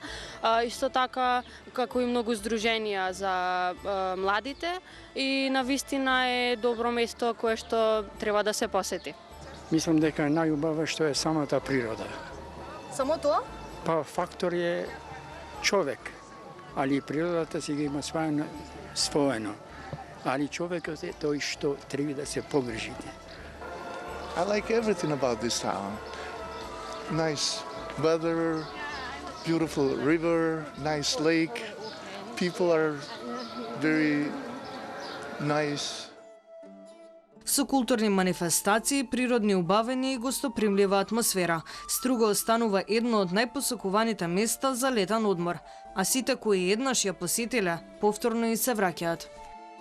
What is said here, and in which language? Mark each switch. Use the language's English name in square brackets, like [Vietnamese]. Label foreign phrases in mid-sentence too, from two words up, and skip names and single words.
[Macedonian] Исто така како и многу здруженија за младите и навистина е добро место кое што треба да се посети. Мислам дека е најубава што е самата природа. Само тоа? Па фактор е човек, али природата си ги има своено. Али човекот е тој што треба да се погрижи. [English] I like everything about this town. Nice weather, beautiful river, nice lake. People are very nice. [Macedonian] Со културни манифестации, природни убавени и гостопримлива атмосфера, Струга останува едно од најпосекуваните места за летен одмор, а сите кои еднаш ја посетиле, повторно и се враќаат.